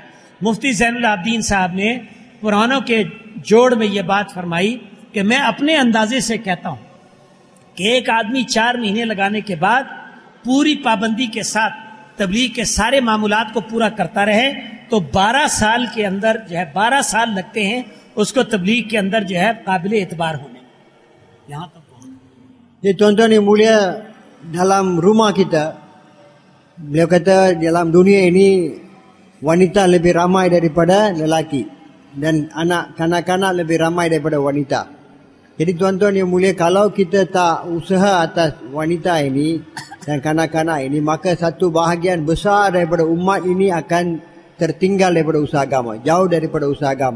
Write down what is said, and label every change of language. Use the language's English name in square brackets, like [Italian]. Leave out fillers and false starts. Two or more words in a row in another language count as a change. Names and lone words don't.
[Urdu] مفتی زین العابدین صاحب نے پرانوں کے جوڑ میں یہ بات فرمائی کہ میں اپنے اندازے سے کہتا ہوں کہ ایک آدمی 4 مہینے لگانے کے بعد پوری پابندی کے ساتھ تبلیغ کے سارے معمولات کو پورا کرتا رہے تو 12 سال کے اندر جو ہے 12 سال لگتے ہیں اس کو تبلیغ کے اندر جو ہے قابل اعتبار ہونے. یہاں تک [Malay] Jadi tuan-tuan yang mulia, dalam rumah kita, beliau kata dalam dunia ini wanita lebih ramai daripada lelaki dan anak kanak-kanak lebih ramai daripada wanita. Jadi tuan-tuan yang mulia, kalau kita tak usaha atas wanita ini dan kanak-kanak ini, maka satu bahagian besar daripada umat ini akan tertinggal daripada usaha agama, jauh daripada usaha agama.